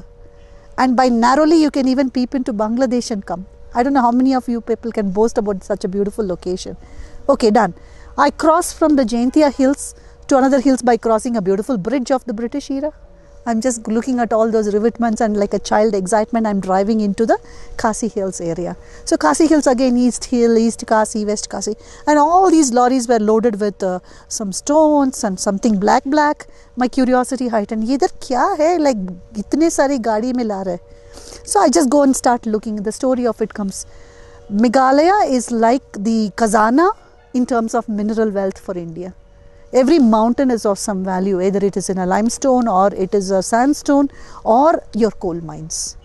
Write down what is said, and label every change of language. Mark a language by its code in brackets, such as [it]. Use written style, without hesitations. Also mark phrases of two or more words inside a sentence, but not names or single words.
[en] And by narrowly, you can even peep into Bangladesh and come. I don't know how many of you people can boast about such a beautiful location. Okay, done. I cross from the Jaintia hills to another hills by crossing a beautiful bridge of the British era. I'm just looking at all those revetments and like a child excitement, I'm driving into the Khasi Hills area. So Khasi Hills again, East Hill, East Khasi, West Khasi. And all these lorries were loaded with some stones and something black. My curiosity heightened. [hi] Yedhar kya hai? [en] Like, [hi] itne sari gaadi mein la rahe. [en] So I just go and start looking. The story of it comes. Meghalaya is like the Khazana in terms of mineral wealth for India. Every mountain is of some value, either it is in a limestone or it is a sandstone or your coal mines.